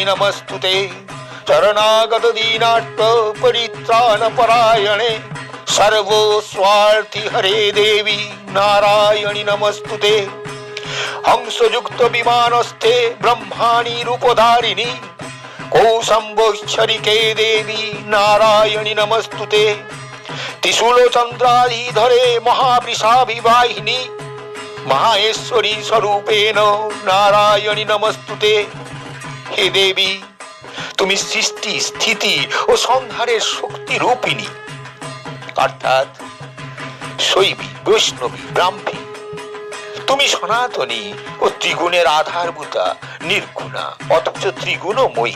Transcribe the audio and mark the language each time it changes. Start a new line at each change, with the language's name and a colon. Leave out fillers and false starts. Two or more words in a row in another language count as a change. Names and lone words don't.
Sanskrit: नमस्तुते शरणागत दीनार्थ परित्राण परायणे सर्वस्वार्थी हरे देवी नारायणि नमस्तुते हंसयुक्त विमानस्थे ब्रह्माणि रूपधारिणी कौशंभोच्छरिके देवी नारायणि नमस्तुते त्रिशूल चंद्राधरे महावृषाभिवाहिनी माहेश्वरी स्वरूपेण नारायणि नमस्तुते। हे देवी,
Bangla: তুমি সৃষ্টি স্থিতি ও সংহারের শক্তি রূপিণী, অর্থাৎ শৈবী বৈষ্ণবী ব্রাহ্মী। তুমি সনাতনী ও ত্রিগুণের আধারভূতা নির্গুণা অথচ ত্রিগুণময়ী।